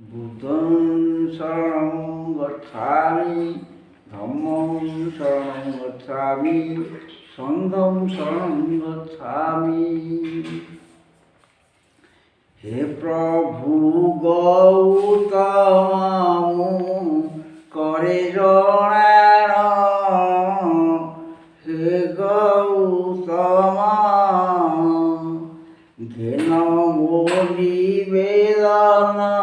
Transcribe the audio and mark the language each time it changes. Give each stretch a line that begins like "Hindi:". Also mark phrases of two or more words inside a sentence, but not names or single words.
Pali: बुद्धं शरणं गच्छामि, धम्मं शरणं गच्छामि, संघं शरणं गच्छामि।
Odia: ହେ ପ୍ରଭୁ ଗୌତମ କରେ ଜଣାଣ, ହେ ଗୌତମ ଘେନ ମୋ ନିବେଦନ